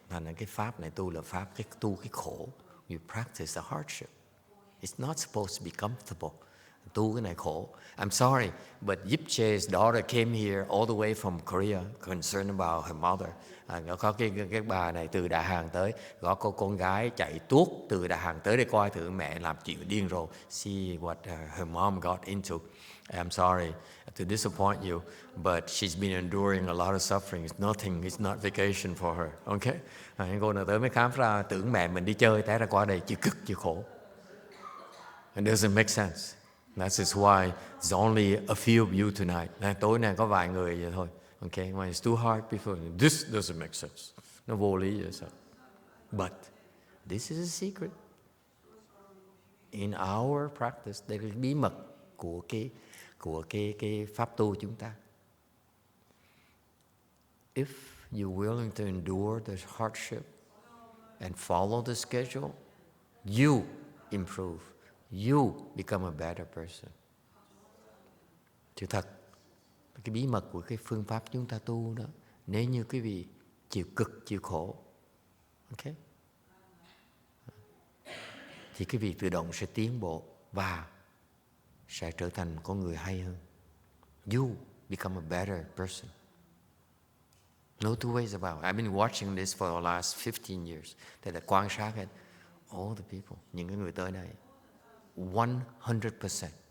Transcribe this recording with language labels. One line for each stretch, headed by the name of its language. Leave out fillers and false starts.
Vietnamese: Thành cái pháp này tu là pháp cái khổ.
English: You practice the hardship. It's not supposed to be comfortable.
Vietnamese: Tu cái này khổ.
English: I'm sorry, but Yipche's daughter came here all the way from Korea, concerned about her mother.
Vietnamese: Có cái bà này từ Đà Hàn tới, có con gái chạy tuốt từ Đà Hàn tới để coi thử mẹ làm chuyện điên rồ.
English: See what her mom got into. I'm sorry to disappoint you, but she's been enduring a lot of suffering. It's not vacation for her. Okay?
Vietnamese: Cô nào tới mới khám ra tưởng mẹ mình đi chơi, té ra qua đây chịu cực chịu khổ.
English: It doesn't make sense. That is why there's only a few of you tonight.
Vietnamese: Tối nay có vài người vậy thôi.
English: Okay, when it's too hard, people, this doesn't make sense.
Vietnamese: Nó vô lý vậy sao?
English: But this is a secret. In our practice,
Vietnamese: đây là bí mật của cái pháp tu chúng ta.
English: If you're willing to endure the hardship and follow the schedule, you improve. You become a better person.
Vietnamese: Chứ thật, cái bí mật của cái phương pháp chúng ta tu đó, nếu như quý vị chịu cực, chịu khổ, okay, thì quý vị tự động sẽ tiến bộ và sẽ trở thành con người hay hơn.
English: You become a better person. No two ways about it. I've been watching this for the last 15 years.
Vietnamese: Thế là quan sát hết
English: all the people,
Vietnamese: những cái người tới đây.
English: 100%.